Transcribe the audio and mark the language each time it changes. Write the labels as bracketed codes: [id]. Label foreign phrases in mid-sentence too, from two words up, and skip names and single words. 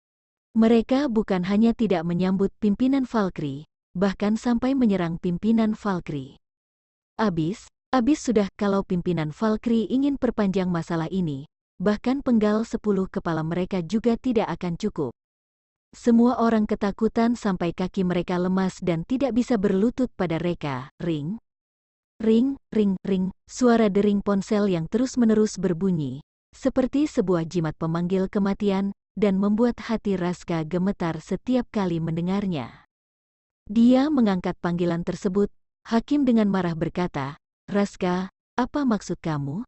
[id] Mereka bukan hanya tidak menyambut pimpinan Valkyrie, bahkan sampai menyerang pimpinan Valkyrie. Abis sudah kalau pimpinan Valkyrie ingin perpanjang masalah ini, bahkan penggal 10 kepala mereka juga tidak akan cukup. Semua orang ketakutan sampai kaki mereka lemas dan tidak bisa berlutut pada Reka. Ring, ring, ring, ring, suara dering ponsel yang terus-menerus berbunyi, seperti sebuah jimat pemanggil kematian, dan membuat hati Raska gemetar setiap kali mendengarnya. Dia mengangkat panggilan tersebut. Hakim dengan marah berkata, "Raska, apa maksud kamu?